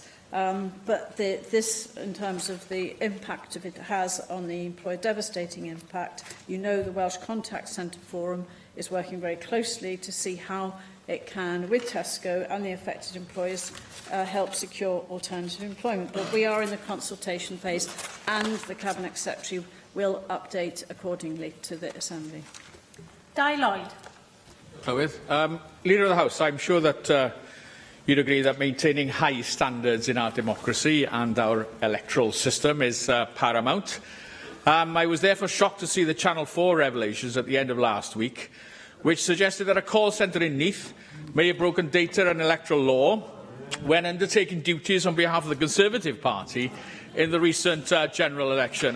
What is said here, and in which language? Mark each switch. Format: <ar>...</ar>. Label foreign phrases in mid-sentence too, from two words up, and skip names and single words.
<en>But this, in terms of the impact it has on the employer, devastating impact, you know the Welsh Contact Centre Forum is working very closely to see how it can, with Tesco and the affected employers, help secure alternative employment. But we are in the consultation phase, and the Cabinet Secretary will update accordingly to the Assembly. Di Lloyd. Llywydd. Leader of the House, I'm sure that you'd agree that maintaining high standards in our democracy and our electoral system is paramount. I was therefore shocked to see the Channel 4 revelations at the end of last week, which suggested that a call centre in Neath may have broken data and electoral law when undertaking duties on behalf of the Conservative Party in the recent general election.</en>